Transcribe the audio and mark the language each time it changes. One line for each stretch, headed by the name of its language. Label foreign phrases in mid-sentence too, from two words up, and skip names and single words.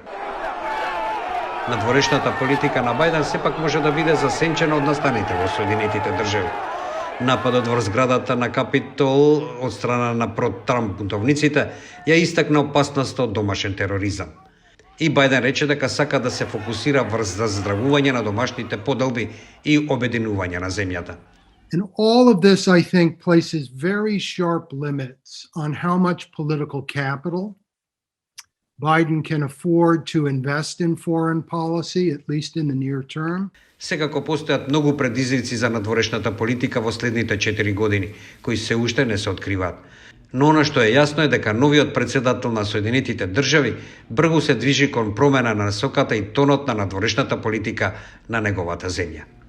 Macedonian: Надворешната политика на Бајден сепак може да биде засенчена од настаните во Соединетите држави. Нападот врз зградата на Капитол од страна на про-Трамп бунтовниците ја истакна опасноста од домашен тероризам. И Бајден рече дека сака да се фокусира врз заздравување на домашните поделби и обединување на земјата.
English: And all of this, I think, places very sharp limits on how much political capital Biden can afford to invest in foreign policy, at least in the near term.
Macedonian: Секако постојат многу предизвици за надворешната политика во следните 4 години, кои се уште не се откриваат. Но она што е јасно е дека новиот председател на Соединетите држави брзо се движи кон промена на насоката и тонот на надворешната политика на неговата земја.